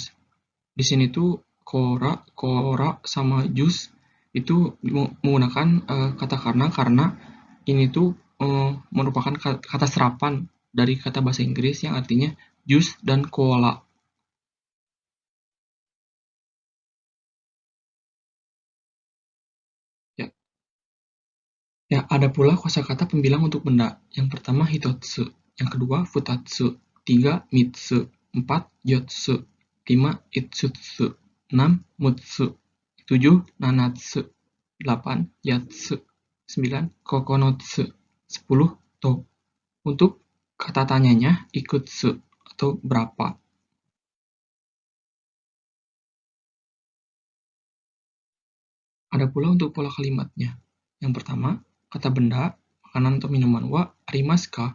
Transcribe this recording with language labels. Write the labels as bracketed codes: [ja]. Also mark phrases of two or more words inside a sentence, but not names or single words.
[id] Di sini tuh kora sama jus itu menggunakan kata karena ini tuh merupakan kata serapan dari kata bahasa Inggris yang artinya jus dan cola. Ya, ya, ada pula kosakata pembilang untuk benda. Yang pertama hitotsu, yang kedua futatsu, tiga mitsu, empat yotsu, lima itsutsu, enam mutsu, tujuh nanatsu, delapan yatsu, sembilan kokonotsu, sepuluh to. Untuk kata tanyanya ikutsu atau berapa. Ada pula untuk pola kalimatnya. Yang pertama, kata benda, makanan atau minuman [ja] はありますか.